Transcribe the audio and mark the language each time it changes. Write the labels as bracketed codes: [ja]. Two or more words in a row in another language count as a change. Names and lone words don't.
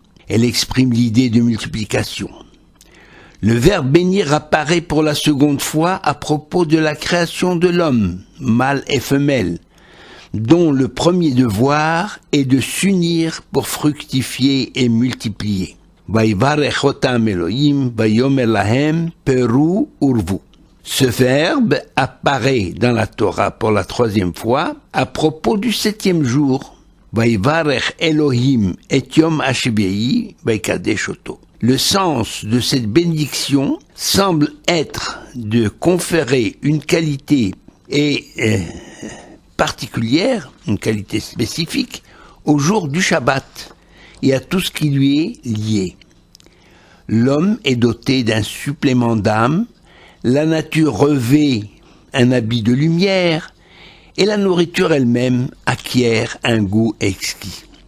[fr] Elle exprime l'idée de multiplication. Le verbe bénir apparaît pour la seconde fois à propos de la création de l'homme, mâle et femelle, dont le premier devoir est de s'unir pour fructifier et multiplier. [he] ויברך אותם אלהים, ויאמר להם, פרו ורבו. [fr] Ce verbe apparaît dans la Torah pour la 3e fois à propos du 7e jour. [he] ויברך אלהים את יום השביעי ויקדש אותו. [fr] Le sens de cette bénédiction semble être de conférer une qualité particulière, une qualité spécifique, au jour du Shabbat et à tout ce qui lui est lié. L'homme est doté d'un supplément d'âme, la nature revêt un habit de lumière et la nourriture elle-même acquiert un goût exquis.